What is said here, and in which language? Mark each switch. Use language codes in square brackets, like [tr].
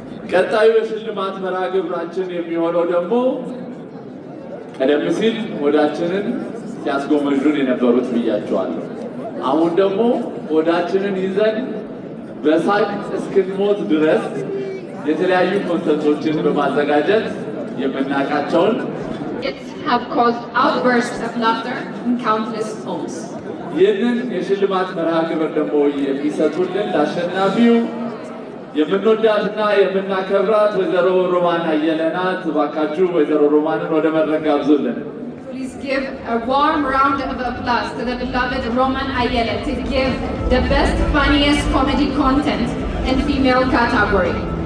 [am] ቀጣዩ የሽልማት መርሃ ግብራችን የሚሆነው ደግሞ ቀደም ሲል ሆዳችንን ሲያስጎመዡን የነበሩት ብያቸዋለሁ። አሁን ደግሞ ሆዳችንን ይዘን በሳቅ እስክንሞት ድረስ የተለያዩ ኮንተንቶችን በማዘጋጀት የምናውቃቸውን [en] have caused outbursts of laughter in countless homes. [am] ይህንን የሽልማት መርሃ ግብር ደግሞ የሚሰጡልን ለአሸናፊው የምንወዳትና የምናከብራት ወይዘሮ ሮማን አየለ ናት። እባካችሁ ወይዘሮ ሮማንን ወደ መድረክ ጋብዙልን። [en] Please give a warm round of applause to the beloved Roman Ayele to give the best funniest comedy content in female category.